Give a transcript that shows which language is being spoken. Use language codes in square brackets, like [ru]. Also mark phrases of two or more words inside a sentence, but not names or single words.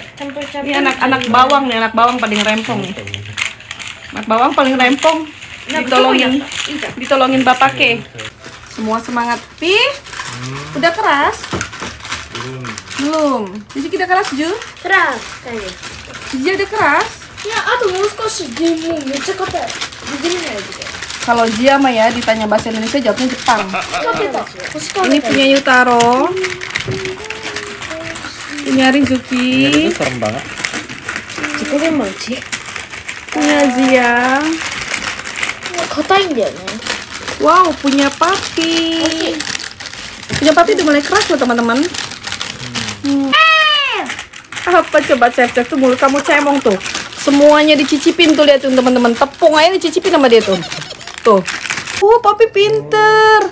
[id] Ini anak bawang nih, anak bawang paling rempong nih. Anak bawang paling rempong. Ditolongin bapak ke. Semua semangat. Pi, udah keras? Belum. Jadi kita keras, Ju? Keras kayaknya. Zia udah keras? Ya, aduh [ja] もう少しでもめっちゃ硬い。 [id] begini aja. Kalau Zia mah ya ditanya bahasa Indonesia jawabnya Jepang. Ini Ini punya Yutaro. Punya Rizuki. Itu serem banget. Jikonya mochi. Punya Zia. [ja] 硬いんだよね。 [id] Wow, punya Papi. Punya Papi udah mulai keras loh teman-teman. Apa coba chef tuh mulut kamu cemong tuh. Semuanya dicicipin tuh, lihat tuh teman-teman. Tepung aja dicicipin sama dia tuh. Tuh. Papi pinter.